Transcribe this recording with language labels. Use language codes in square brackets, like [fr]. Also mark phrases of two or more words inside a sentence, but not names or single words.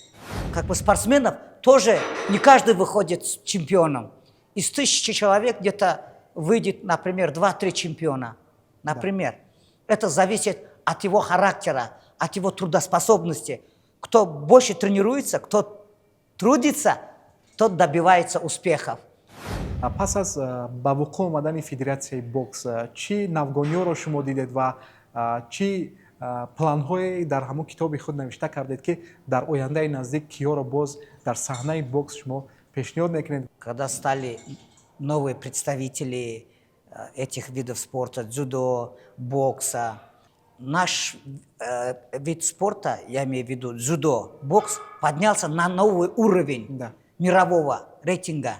[ru] Как бы спортсменов тоже не каждый выходит с чемпионом. Из 1000 человек где-то выйдет, например, 2-3 чемпиона. Например. Это зависит от его характера, от его трудоспособности. Кто больше тренируется, кто трудится, тот добивается успехов. [tg] пас аз ба вуқӯъ омадани федератсияи бокс чӣ навгониёро шумо дидед ва чӣ планҳое дар ҳамон китоби худ навишта кардед ки дар ояндаи наздик киёро боз дар саҳнаи бокс шумо пешниҳод мекунед? [ru] Когда стали новые представители этих видов спорта, дзюдо, бокса, наш вид спорта, я имею в виду дзюдо, бокс, поднялся на новый уровень мирового рейтинга.